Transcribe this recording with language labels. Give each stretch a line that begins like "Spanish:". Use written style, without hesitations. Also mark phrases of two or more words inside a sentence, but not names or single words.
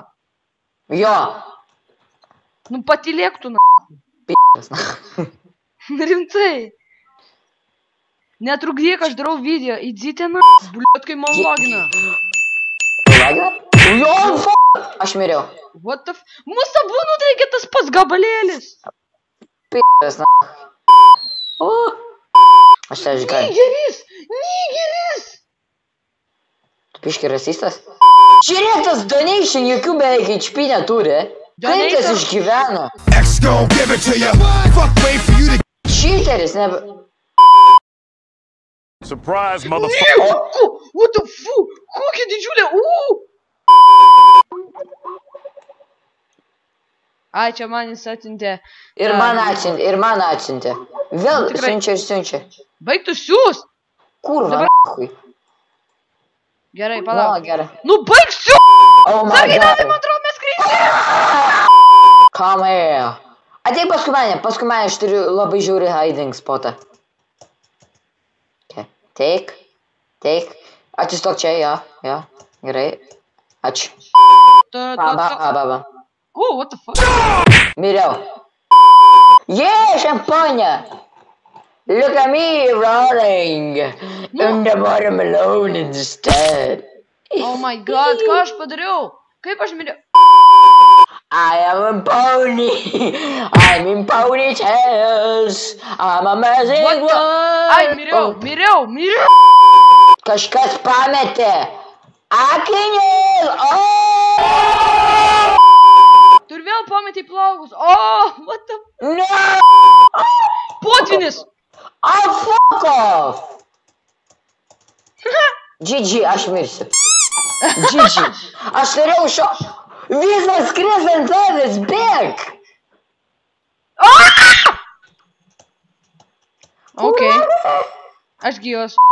Lithuanian: Jo. Nu, patylėk tu, na. P***as, na. Rimtai. Netrukdyk, aš darau video. Įdzite, na. Bliot, kai man logina. Logina? Jo, f***. Aš miriau.
English: What the f...
Lithuanian: Mūsų abu nutraikė tas pats gabalėlis. P***as, na. O. Aš tai išgaliu. Nigeris! Nigeris! Tu biški rasistas? Žiūrėk, tas donation jokių beveik HP neturi. Kaip tas išgyveno? Cheateris, ne...
English: Surprise, motherfucker! What the fuck?
Lithuanian: Kokia didžiulė, Ai, čia man jis atsintė. Ir man atsintė. Vėl siunčia. Baig tu siūs! Kurva, n***ui. Gerai, palauk. Nu, gerai. Nu, baig siūs!
English: Oh my
Lithuanian: Sargiai,
English: god.
Lithuanian: tai man atrodo, mes kreisime!
English: Come here.
Lithuanian: Ateik paskui mane, aš turiu labai žiauri
English: hiding spotą. Okay. Take.
Lithuanian: Atsistok čia, jo. Gerai. Ačiū. Baba.
English: Oh, what the fuck?
Lithuanian: Miriau. Yeah, šamponė.
English: Look at me rolling. In the bottom alone instead. Oh my god,
Lithuanian: ką aš padariau? Kaip aš miriau?
English: I am a pony. I'm in ponytails. I'm a magic one.
Lithuanian: Ai, miriau. Kažkas pametė. Akinius. Tu ir vėl pametei plaukus.
English: What the... No.
Lithuanian: Potvinis.
English: Fuck off. GG,
Lithuanian: aš mirsiu. GG. Aš turėjau šio... Visas skris ant tavęs, bėk! Ok. Aš gyvas.